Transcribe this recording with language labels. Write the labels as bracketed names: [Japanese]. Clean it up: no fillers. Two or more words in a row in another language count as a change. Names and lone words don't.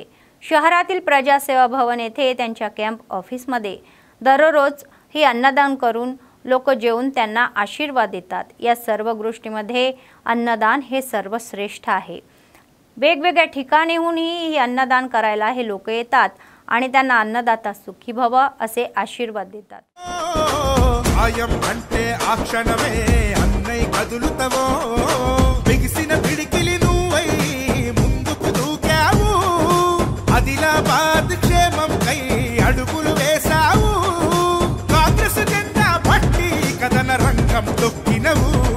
[Marathi] शहरातील प्रजासेवा भवन येथे त्यांच्या [English] camp officeमध्ये [Marathi] दररोज ही अन्नदान करून लोक जेवून त्यांना आशीर्वाद देतात। या सर्व गोष्टींमध्ये अन्नदान हे सर्वश्रेष्ठ आहे। वेगवेगळ्या ठिकाणीहूनही अन्नदान करायला हे लोक येतात आणि त्यांना अन्नदाता सुखी भव असे आशीर्वाद देतात। [Telugu] आयम అంటే ఆ క్షణమే అన్నై కదులుతవో బిగిసిన పిడికిలి నువ్వై ముందుకు దూకావు ఆదిలాబాద్ క్షేమం కై అడుగులు వేసావు కాంగ్రెస్ జెండా పట్టి కదన రంగం తొక్కినవు